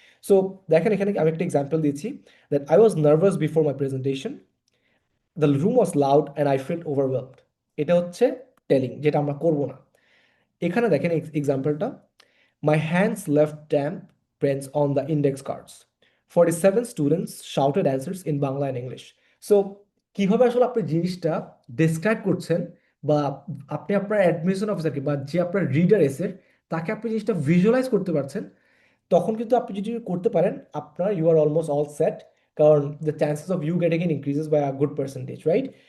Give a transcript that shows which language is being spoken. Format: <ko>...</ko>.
<bn>So দেখেন এখানে আমি একটা এক্সাম্পল দিচ্ছি,</bn> <en>That I was nervous before my presentation, the room was loud and I felt overwhelmed.</en> <bn>এটা হচ্ছে টেলিং, যেটা আমরা করবো না। এখানে দেখেন এক্সাম্পলটা,</bn> <en>My hands left damp prints on the index cards. 47 students shouted answers in Bangla and English.</en> <bn>So কিভাবে আসলে আপনি জিনিসটা ডেসক্রাইব করছেন, বা আপনি আপনার অ্যাডমিশন অফিসারকে বা যে আপনার রিডার এসে তাকে আপনি জিনিসটা ভিজুয়ালাইজ করতে পারছেন, তখন কিন্তু আপনি যদি করতে পারেন, আপনার</bn> <en>You are almost all set.</en> <bn>কারণ</bn> <en>The chances of you getting in increases by a good percentage, right?</en>